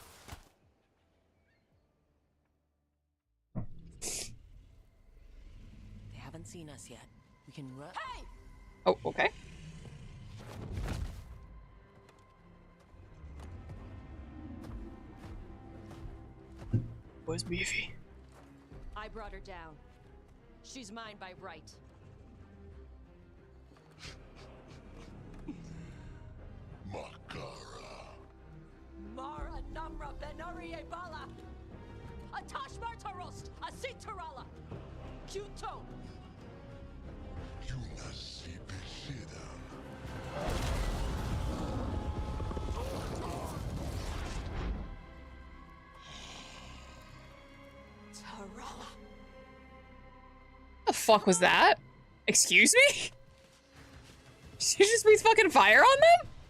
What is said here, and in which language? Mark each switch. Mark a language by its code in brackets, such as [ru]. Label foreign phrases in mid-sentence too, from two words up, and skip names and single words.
[en] They haven't seen us yet. We can run. Hey! Oh, okay. Was beefy. I brought her down. She's mine by right. Makara. Mara Namra Benori Ebala. Atash Martarost. Asitarala. Kuto. Yunasi Bishidam. The fuck was that? Excuse me? She just breathed fucking fire on them?